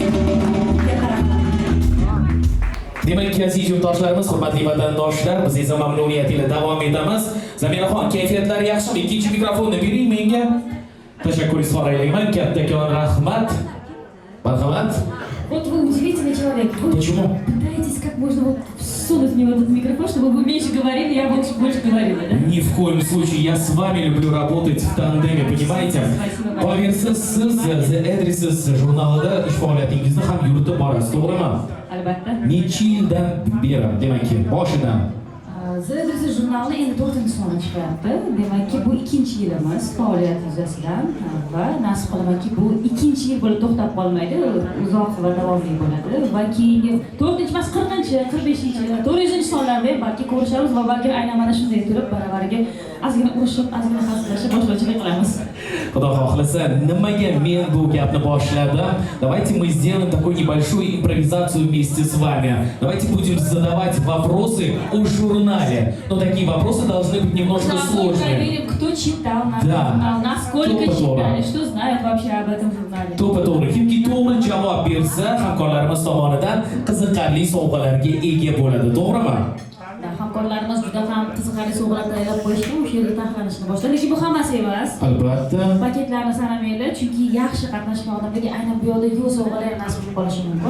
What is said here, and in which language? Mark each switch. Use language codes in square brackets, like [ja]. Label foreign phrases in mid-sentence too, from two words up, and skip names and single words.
[uz] Katta rahmat. Demak, aziz yurtdoshlarimiz, hurmatli vatandoshlar, biz esa mamnuniyat ila davom etamiz. Zaminaxon, kayfiyatlari yaxshimi? Ikkinchi mikrofonni bering menga. Tashakkur izhor aylayman. Kattakon rahmat. Marhamat. [ru] Вот вы удивительный человек. Почему? Пытаетесь как можно вот всунуть мне в этот микрофон, чтобы вы меньше говорили, я больше говорила, да? Ни в коем случае. Я с вами люблю работать в тандеме, понимаете? [uz] Qolaversa siz The Addresses jurnalida ish faoliyatingizni ham yuritib borasiz, to'g'rimi? Albatta. Necha yildan beri, demakki, boshidan? The Addresses jurnali endi 4-soni chiqyapti. Demakki, bu 2-yilimiz faoliyat yuzasidan va nasib qilamanki, bu 2-yil bo'lib to'xtab qolmaydi, uzoq va davomli bo'ladi va keyingi 4-emas, 40-chi, 45-chi, 400-sonlarda balki ko'rishamiz va balki aynan mana shunday turib baravariga ozgina urishib, ozgina hazillashib boshqachalik qilamiz. Xudo xohlasa, nimaga men bu gapni boshladim? [ru] Давайте мы сделаем такую небольшую импровизацию вместе с вами. Давайте будем задавать вопросы о журнале. Но такие вопросы должны быть немножко сложные. Проверим, кто читал наш журнал, насколько читали, что знают вообще об этом журнале. [uz] To'g'ri, kimki to'g'ri javob bersa, hamkorlarimiz tomonidan qiziqarli sovg'alarga ega bo'ladi, to'g'rimi? Hamkorlarimiz juda ham qiziqarli sovg'alar tayyorlab qo'yishdi, o'sha yerda taxlanishni boshladi. Lekin bu hammasi emas. Albatta. Paketlarni sanamaylik, chunki yaxshi qatnashgan odamlarga aynan bu yoqda yo'q sovg'alar nasib bo'lib qolishi mumkin.